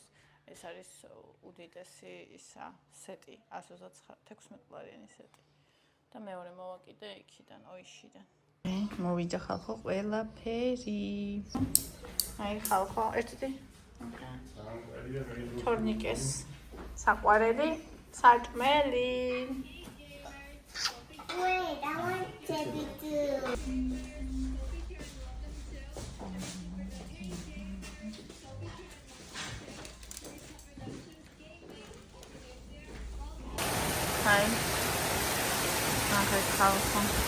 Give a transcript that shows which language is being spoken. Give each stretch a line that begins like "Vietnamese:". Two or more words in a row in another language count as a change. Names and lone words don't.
Georgian: ეს არის უდიდესი ისა სეტი, 126 დოლარიანი სეტი. და მეორე მოვაკიდე იქიდან, ოიშიდან. მოვიდა ხალხო ყველაფერი. აი ხალხო, ერთი. თორნიკეს საყვარელი საჭმელი.
English: Wait, I want Teddy too. Hi.
Georgian: Okay, ხალხო.